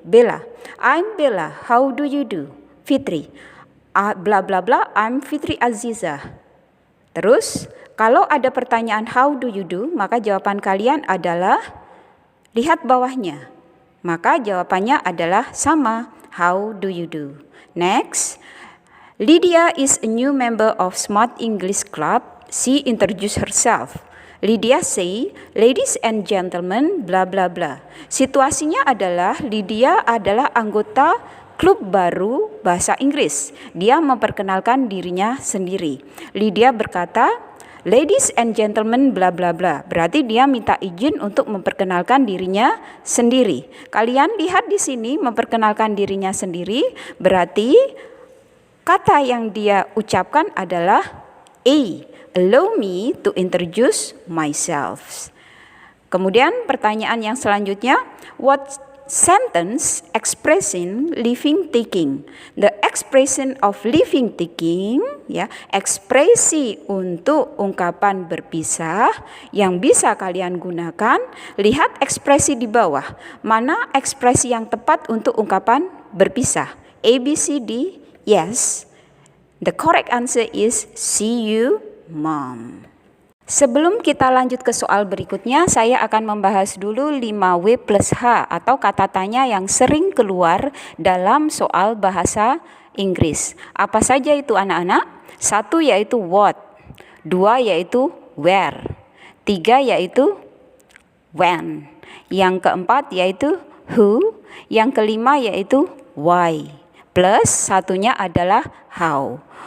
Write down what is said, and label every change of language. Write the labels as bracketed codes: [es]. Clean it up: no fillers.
[en] Bella, I'm Bella, how do you do? Fitri, bla bla bla, I'm Fitri Aziza. [id] Terus, kalau ada pertanyaan [en] how do you do, [id] maka jawaban kalian adalah lihat bawahnya. Maka jawabannya adalah sama, [en] how do you do. Next, Lydia is a new member of Smart English Club. She introduced herself. Lydia say, ladies and gentlemen, bla bla bla. [id] Situasinya adalah Lydia adalah anggota klub baru bahasa Inggris. Dia memperkenalkan dirinya sendiri. Lydia berkata, [en] ladies and gentlemen, bla bla bla. [id] Berarti dia minta izin untuk memperkenalkan dirinya sendiri. Kalian lihat di sini memperkenalkan dirinya sendiri, berarti kata yang dia ucapkan adalah A. [en] Allow me to introduce myself. [id] Kemudian pertanyaan yang selanjutnya, [en] what sentence expressing living taking. The expression of living taking, [id] ya, ekspresi untuk ungkapan berpisah yang bisa kalian gunakan. Lihat ekspresi di bawah. Mana ekspresi yang tepat untuk ungkapan berpisah? A, B, C, D. Yes. [en] The correct answer is see you, mom. [id] Sebelum kita lanjut ke soal berikutnya, saya akan membahas dulu 5W plus H atau kata tanya yang sering keluar dalam soal bahasa Inggris. Apa saja itu anak-anak? 1 yaitu what, 2 yaitu where, 3 yaitu when, yang keempat yaitu who, yang kelima yaitu why, plus satunya adalah how.